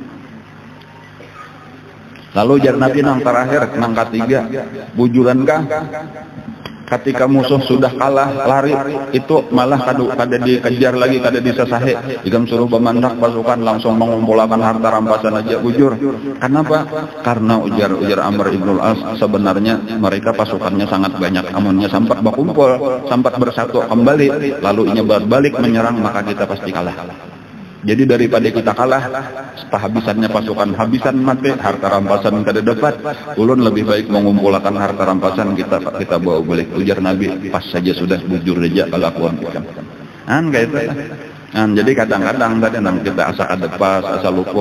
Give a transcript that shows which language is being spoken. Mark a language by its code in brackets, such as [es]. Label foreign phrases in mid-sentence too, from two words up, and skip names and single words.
[bjn] Lalu jar Nabi nang terakhir, nang ketiga, bujurankah ketika musuh sudah kalah lari itu malah kada dikejar lagi, kada disesahe, ikam suruh pemandak pasukan langsung mengumpulkan harta rampasan aja bujur. Kenapa? Karena ujar Amr ibn al-As sebenarnya mereka pasukannya sangat banyak, amunnya sampai berkumpul, sampai bersatu kembali lalu inya balik menyerang maka kita pasti kalah. Jadi daripada kita kalah, habisannya pasukan, habisan mati, harta rampasan kada dapat, ulun lebih baik mengumpulkan harta rampasan kita bawa balik. Ujar Nabi, pas saja sudah bujur aja kelakuan kita. Kayak itu. Jadi kadang-kadang tadi kita asa kadepas, asa luput.